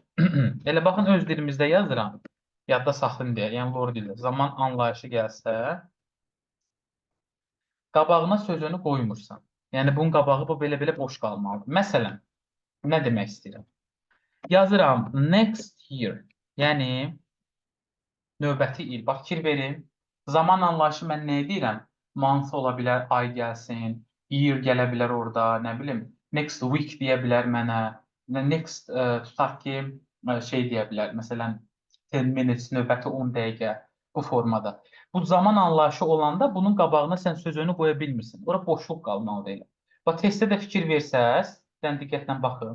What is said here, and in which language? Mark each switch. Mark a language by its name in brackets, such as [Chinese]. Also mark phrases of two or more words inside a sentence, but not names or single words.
[Azerbaijani] Elə baxın, öz dilimizdə yazıram. Yadda saxlayın deyə, yəni lor dildə. Zaman anlayışı gəlsə, qabağına sözünü qoymursan. Yəni, bunun qabağı bu belə-belə boş qalmalıdır. Məsələn, nə demək istəyirəm? [English] Yazıram next year, [Azerbaijani] yəni növbəti il. Bax, fikir verin. Zaman anlayışı mən nə deyirəm? Month ola bilər, ay gəlsin, year gələ bilər orada, nə bilim, [English] next week [Azerbaijani] deyə bilər mənə, next tutaq ki, şey deyə bilər, məsələn, 10 minutes, növbəti 10 dəqiqə bu formada. Bu zaman anlayışı olanda bunun qabağına sən sözünü qoya bilmirsən. Ora boşluq qalmalıdır elə. Bax, testdə də fikir versəz, sən diqqətlə baxın.